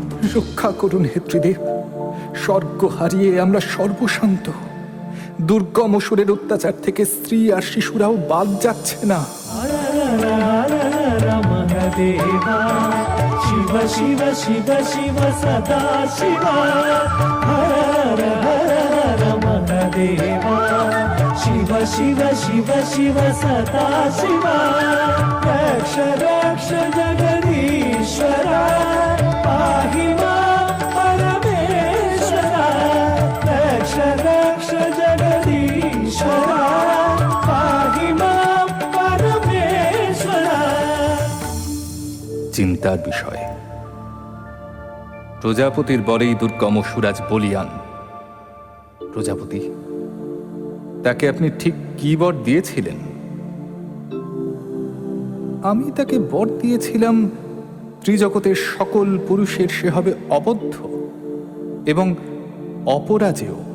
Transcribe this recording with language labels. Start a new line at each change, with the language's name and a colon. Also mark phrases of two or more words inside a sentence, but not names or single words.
Bangla: রক্ষা করুন হে ত্রিদেব। স্বর্গ হারিয়ে আমরা সর্বশান্ত। দুর্গম অসুরের অত্যাচার থেকে স্ত্রী আর শিশুরাও বাদ যাচ্ছে না।
Sanskrit: महादेवा शिव शिव शिव शिव सदा शिवा हर हर महादेवा शिव शिव शिव शिव सदा शिवा रक्ष रक्ष जगदीश्वरा पाहि मां परमेश्वरा रक्ष रक्ष जगदीश्वरा पाहि मां परमेश्वरा।
Bangla: চিন্তার বিষয়। প্রজাপতির বরেই দুর্গম অসুর আজ বলিয়ান। প্রজাপতি, তাকে আপনি ঠিক কি বর দিয়েছিলেন? আমি তাকে বর দিয়েছিলাম ত্রিজগতের সকল পুরুষের সে হবে অবদ্ধ এবং অপরাজেয়।